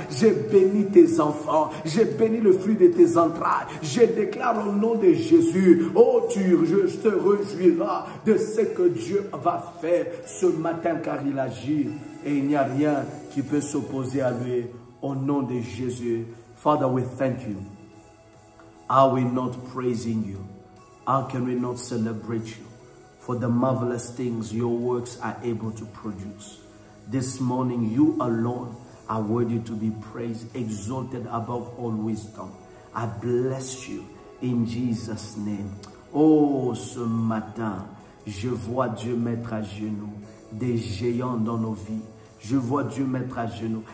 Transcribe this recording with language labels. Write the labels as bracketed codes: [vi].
[fr] Je bénis tes enfants. Je bénis le fruit de tes entrailles. Je déclare au nom de Jésus. Oh, tu te réjouiras de ce que Dieu va faire ce matin car il agit et il n'y a rien qui peut s'opposer à lui au nom de Jésus. [en] Father, we thank you. Are we not praising you? How can we not celebrate you for the marvelous things your works are able to produce? This morning, you alone are worthy to be praised, exalted above all wisdom. I bless you. In Jesus' name. [fr] Oh, ce matin, je vois Dieu mettre à genoux des géants dans nos vies. Je vois Dieu mettre à genoux.